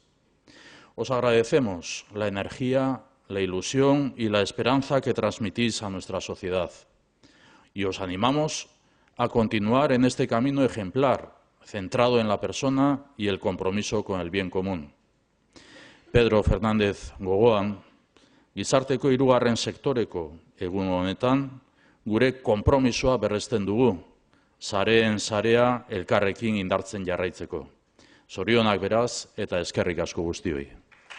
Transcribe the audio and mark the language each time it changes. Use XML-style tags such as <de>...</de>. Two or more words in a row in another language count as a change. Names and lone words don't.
<es>Os agradecemos la energía, la ilusión y la esperanza que transmitís a nuestra sociedad. Y os animamos a continuar en este camino ejemplar, centrado en la persona y el compromiso con el bien común.</es> <eu>Pedro Fernández gogoan, gizarteko hirugarren sektoreko egun honetan, gure konpromisoa berresten dugu, sareen sarea elkarrekin indartzen jarraitzeko. Zorionak beraz eta eskerrik asko guztioi.</eu>